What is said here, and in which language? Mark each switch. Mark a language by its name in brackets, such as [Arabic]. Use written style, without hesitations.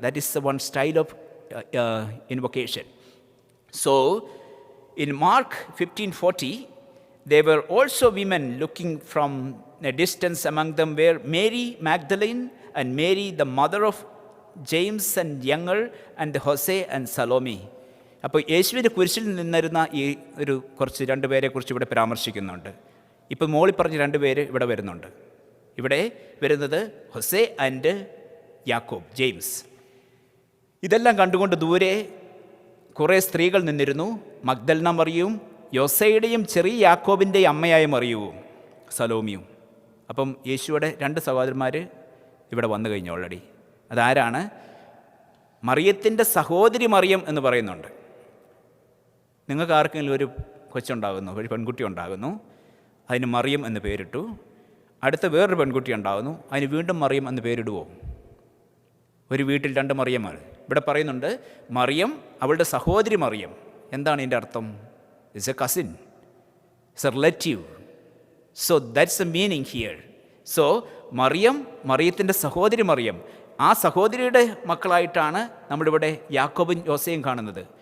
[English] That is the one style of invocation. So in Mark 15:40 there were also women looking from a distance. Among them were Mary Magdalene and Mary the mother of James and younger and Jose and Salome. [Malayalam] അപ്പോൾ യേശുവിൻ്റെ കുരിശിൽ നിന്നിരുന്ന ഈ ഒരു കുറച്ച് 2 പേരെ കുറിച്ച് ഇവിടെ പരാമർശിക്കുന്നുണ്ട്. ഇപ്പം മോളി പറഞ്ഞ 2 പേര് ഇവിടെ വരുന്നുണ്ട്. ഇവിടെ വരുന്നത് ഹൊസെ ആൻഡ് യാക്കോബ്, ജെയിംസ്. ഇതെല്ലാം കണ്ടുകൊണ്ട് ദൂരെ കുറേ സ്ത്രീകൾ നിന്നിരുന്നു. മഗ്ദലന മറിയവും യോസയുടെയും ചെറിയ യാക്കോബിൻ്റെയും അമ്മയായ മറിയവും സലോമിയും. അപ്പം യേശുവിടെ 2 സഹോദരന്മാർ ഇവിടെ വന്നു കഴിഞ്ഞു ഓൾറെഡി. അതാരാണ്? മറിയത്തിൻ്റെ സഹോദരി മറിയം എന്ന് പറയുന്നുണ്ട്. നിങ്ങൾക്ക് ആർക്കെങ്കിലും ഒരു കൊച്ചുണ്ടാകുന്നു, ഒരു പെൺകുട്ടി ഉണ്ടാകുന്നു, അതിന് മറിയം എന്ന് പേരിട്ടു. അടുത്ത വേറൊരു പെൺകുട്ടി ഉണ്ടാകുന്നു, അതിന് വീണ്ടും മറിയം എന്ന് പേരിടുവോ? ഒരു വീട്ടിൽ 2 മറിയന്മാർ. ഇവിടെ പറയുന്നുണ്ട് മറിയം, അവളുടെ സഹോദരി മറിയം. എന്താണ് ഇതിൻ്റെ അർത്ഥം? [English] It's a cousin. It's a relative. So that's the meaning here. [Malayalam] So മറിയത്തിൻ്റെ സഹോദരി മറിയം, ആ സഹോദരിയുടെ മക്കളായിട്ടാണ് നമ്മളിവിടെ യാക്കോബും യോസയും കാണുന്നത്.